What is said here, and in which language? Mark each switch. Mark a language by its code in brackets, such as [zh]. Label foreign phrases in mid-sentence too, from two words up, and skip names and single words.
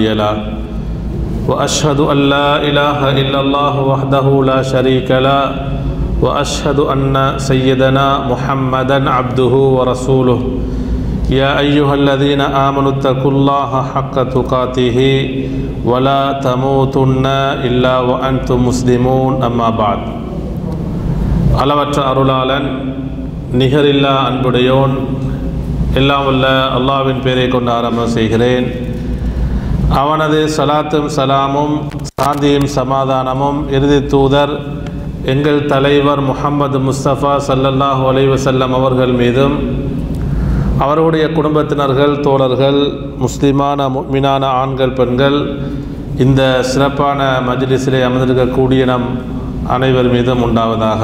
[ar] له وأشهد أن لا إله إلا الله وحده لا شريك له وأشهد أن سيدنا محمدا عبده ورسوله يا أيها الذين آمنوا اتقوا الله حق تقاته ولا تموتن إلا وأنتم مسلمون أما بعد [ta] அளவற்ற அருளாளன் நிகரில்லா அன்புடையோன் எல்லாம் உள்ள அல்லாஹ்வின் பெயரை கொண்டு ஆரம்பம் செய்கிறேன். அவனது சலாத்தும் சலாமும் சாந்தியும் சமாதானமும் இறுதி தூதர் எங்கள் தலைவர் முஹம்மது முஸ்தபா [ar] صلى الله عليه وسلم [ta] அவர்கள் மீதும் அவருடைய குடும்பத்தினர்கள் தோழர்கள் முஸ்லிமான முஃமினான ஆண்கள் பெண்கள் இந்த சிறப்பான மஜ்லிஸிலே அமர்ந்திருக்கக்கூடிய நம் அனைவர் மீதும் உண்டாவதாக.